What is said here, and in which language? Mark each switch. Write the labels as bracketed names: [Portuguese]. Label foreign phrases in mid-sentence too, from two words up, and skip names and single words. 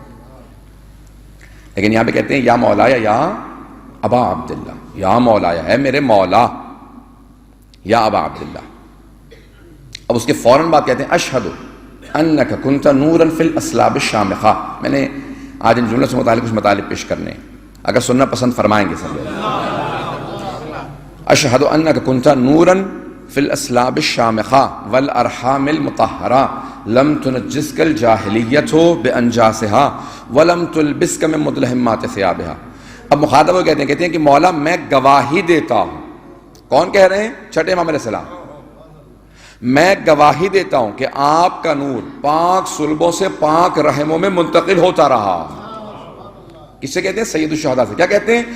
[Urdu] لیکن یہاں پہ کہتے ہیں [Arabic] یا مولایا یا ابا عبداللہ, یا مولایا [Urdu] اے میرے مولا [Arabic] یا ابا عبداللہ. [Urdu] اب اس کے فوراً بعد کہتے ہیں [Arabic] اشہد انک کنت نورا فی الاسلاب الشامخہ. [Urdu] میں نے آج ان جملوں سے متعلق کچھ مطالب پیش کرنے, اگر سننا پسند فرمائیں گے سب. [Arabic] اشہد انک کنت نورا فی الاسلاب الشامخہ والارحام المطہرہ لم تنجسک الجاہلیت بانجاسہا ولم تلبسک من مدلہمات ثیابہا. [Urdu] اب مخاطب وہ کہتے ہیں کہ مولا میں گواہی دیتا ہوں. کون کہہ رہے ہیں؟ چھٹے امام علیہ السلام. میں گواہی دیتا ہوں کہ آپ کا نور پاک صلبوں سے پاک رحموں میں منتقل ہوتا رہا. کس سے کہتے ہیں؟ سید الشہداء سے. کیا کہتے ہیں؟